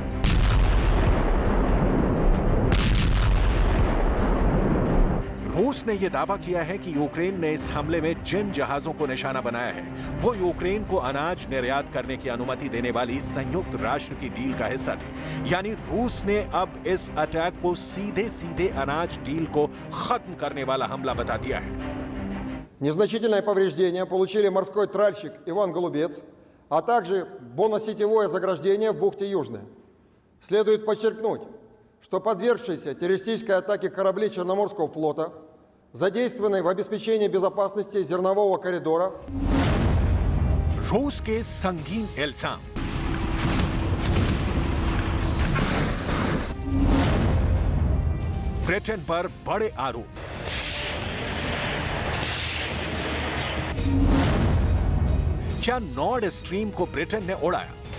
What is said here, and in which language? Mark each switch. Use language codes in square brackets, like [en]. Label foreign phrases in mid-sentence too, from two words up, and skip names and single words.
[hi] रूस रूस ने यह दावा किया है कि यूक्रेन ने इस हमले में जिन जहाजों को निशाना बनाया है वो यूक्रेन को अनाज निर्यात करने की अनुमति देने वाली संयुक्त राष्ट्र की डील का हिस्सा थे। यानी रूस ने अब इस अटैक को सीधे अनाज डील को खत्म करने वाला हमला बता दिया है। [ru] Незначительное повреждение получили морской тральщик Иван Голубец, а также бонносетевое заграждение в бухте Южная. Следует подчеркнуть, что подвергшиеся террористической атаке корабли Черноморского флота, задействованные в обеспечении безопасности зернового коридора, [hi] रूस के संगीन इल्जाम। ब्रिटेन पर बड़े आरोप। क्या नॉर्ड स्ट्रीम को ब्रिटेन ने उड़ाया?